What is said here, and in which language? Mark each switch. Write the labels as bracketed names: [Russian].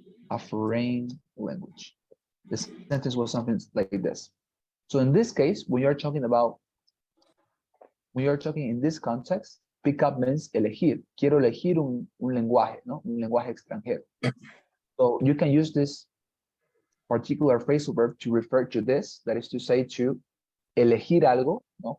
[English] A foreign language. The sentence was something like this. So in this case, when you're talking in this context, Pick up means elegir. [Spanish] Quiero elegir un lenguaje, ¿no? Un lenguaje extranjero. [English] So you can use this particular phrasal verb to refer to this, that is to say to [Spanish] elegir algo, [English] ¿no?